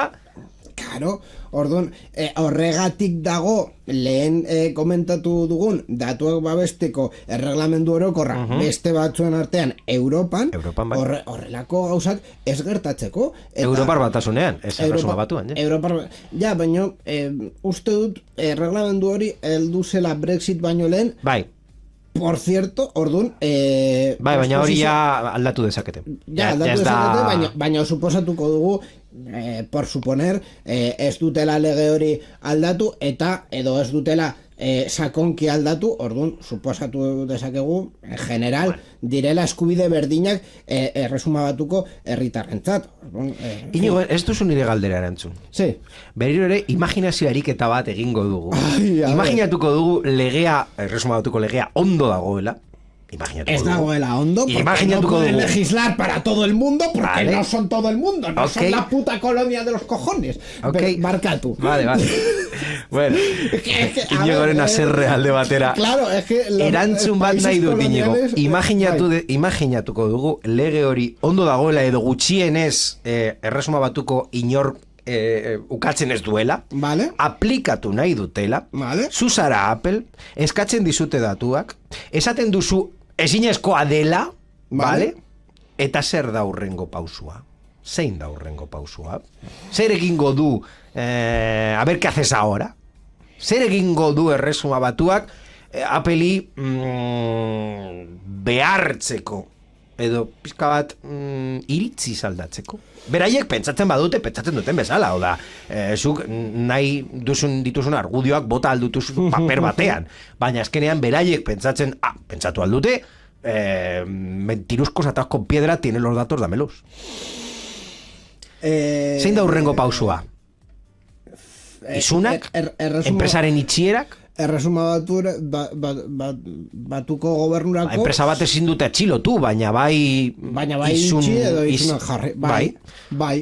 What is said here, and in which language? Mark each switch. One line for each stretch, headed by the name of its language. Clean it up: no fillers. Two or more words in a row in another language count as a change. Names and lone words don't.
Basque: Claro, orduan, horregatik dago lehen komentatu dugun datuak babesteko erreglamendu orokorra beste batzuen artean Europan bai. Horrelako gauzak ez gertatzeko. Europar batasunean, ez erresuma batuan. Ja, baina uste dut erreglamendu hori heldu zela Brexit baino lehen. Bai.
Spanish: Por cierto,
Basque: orduan... baina hori ja aldatu dezakete. Ja, aldatu dezakete, baina suposatuko dugu,
Spanish: por suponer,
Basque: ez dutela lege hori aldatu, eta edo ez dutela sakonki aldatu, orduan, suposatu dezakegu,
Spanish: en general,
Basque: direla eskubide berdinak erresuma batuko herritarrentzat. Inigo, ez duzu nire galdera erantzun.
Spanish: Sí.
Basque: Berriro ere, imaginazio ariketa bat egingo dugu. Imaginatuko dugu legea, erresuma batuko legea, ondo dagoela, Ez dagoela ondo, porque Imaginatuko
Spanish: no pueden
Basque: dugu.
Spanish: legislar para todo el mundo, porque Vale. no son todo el mundo, no son Ok. la puta colonia de los cojones. Ok.
Basque: Barkatu.
Spanish: Vale. Bueno, a
Basque: Inigoren
Spanish: ver,
Basque: haserre alde batera.
Spanish: Claro, es que los
Basque: Erantzun bat nahi dut, Inigo.
Spanish: coloniales,
Basque: Imaginatuko dugu lege hori ondo dagoela edo gutxienez erresuma batuko inor ukatzen ez duela,
Spanish: Vale.
Basque: aplikatu nahi dutela,
Spanish: Vale.
Basque: zuzara Apple, eskatzen dizute datuak, esaten duzu ezinezkoa dela,
Spanish: Vale.
Basque: Eta zer da hurrengo pausua? Zein da hurrengo pausua? Zer egingo du,
Spanish: a ver qué haces ahora?
Basque: Zer egingo du erresuma batuak Apple'i behartzeko edo pizka bat iritzi aldatzeko. Beraiek pentsatzen badute, pentsatzen duten bezala, hau da, zuk nahi dituzun argudioak bota aldutuzun paper batean, baina azkenean beraiek pentsatu aldute, mentiruzkos
Spanish: atados con piedra, tienen los datos, dámelos.
Basque: Zein da hurrengo pausua? Isunak? Enpresaren itxierak? Erresuma batuko gobernurako Enpresa bat ezin dute atxilotu, baina bai itxi edo isunak jarri. Bai.